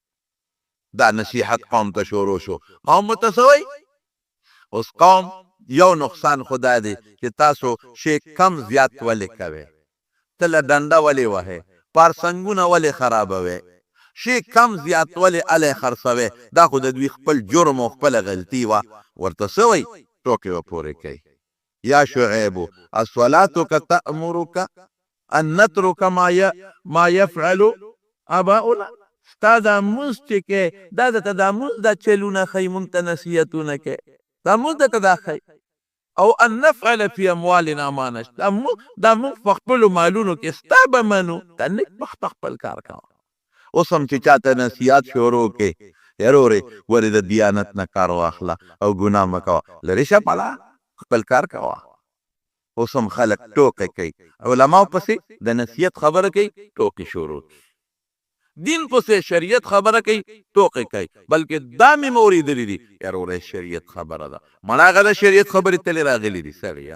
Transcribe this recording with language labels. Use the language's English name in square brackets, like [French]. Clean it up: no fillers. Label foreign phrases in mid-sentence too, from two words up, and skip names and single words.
[Pashto] دا نصیحت قوم ته شروع شو قوم ته څه وایي اوس قوم یو نقصان خو دا دی چې تاسو شی کم زیات ولې کوئ ته له ډنډه ولې وهئ پارسنګونه ولې خرابوئ شی کم زیات ولې الی خرڅوئ دا خو د دوی خپل جرم او خپله غلطي وه ورته څه وایي ټوکې به پورې کوي [Arabic] یا شعیب الصلاة تأمرک ان نترک ما يفعل آباؤنا. [Pashto] ستا دا مونځ چې کې دا درته دا مونځ دا چلونه ښیي مونږ ته نصیحتونه کوي دا مونځ درته دا ښیي او [Arabic] ان نفعل فی اموالنا ما نشاء [Pashto] دا مونږ په خپلو مالونو کې ستا به منو ته نیک بخته خپل کار کوه. اوس هم چې چاته نصیحت شروع کې یارورې ولې د دیانت نه کار واخله او ګناه مه کوه لرې شه پله خپل کار کوه. اوس هم خلک ټوکې کوي علماو پسې د نصیحت خبره کوي ټوکې شروع دین پسې شریعت خبره کوي ټوکې کوي بلکې دا مې مې اورېدلي دي یارورې شریعت خبره ده مړه هغه د شریعت خبرې تلې راغلي دي سړیه.